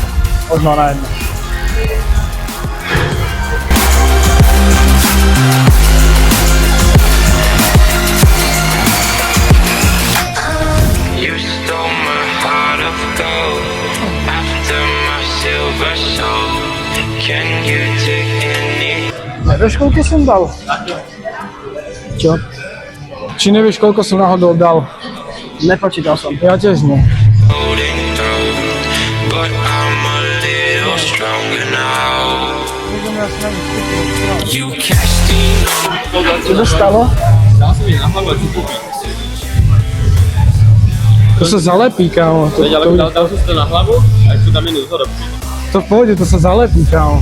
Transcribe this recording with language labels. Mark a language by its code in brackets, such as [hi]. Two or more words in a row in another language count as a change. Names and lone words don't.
[sk] Možno na jedno. [en] You stole my heart of gold after my silver soul. Can you take any? [sk] Nevieš, koľko som dal? Čo? Či nevieš, koľko som náhodou dal? Nepočítal som. Ja tiež nie. [en] Holding through, but I'm a little stronger now. You cashed in on [sk] Čo to stalo? Dal som mi na hlavu, čo kúpiť. To sa zalepí, kámo. Veď, ale dal som si to na hlavu a ešte dám minútu do roky. To pôjde, to sa zalepí, kámo.